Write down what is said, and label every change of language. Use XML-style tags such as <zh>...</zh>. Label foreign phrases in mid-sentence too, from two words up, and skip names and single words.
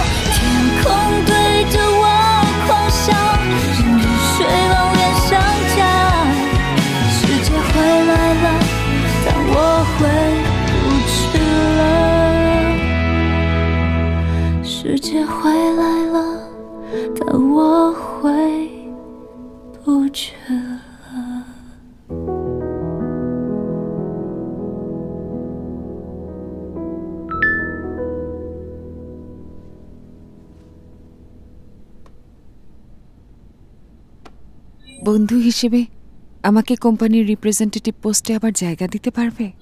<zh>天空对着我狂笑，任雨水往脸上夹。世界回来了，但我回不去了。世界回来了，但我回不去了。</zh> <bn>বন্ধু হিসেবে আমাকে কোম্পানির</bn> <en>representative post</en> <bn>আবার জায়গা দিতে পারবে?</bn>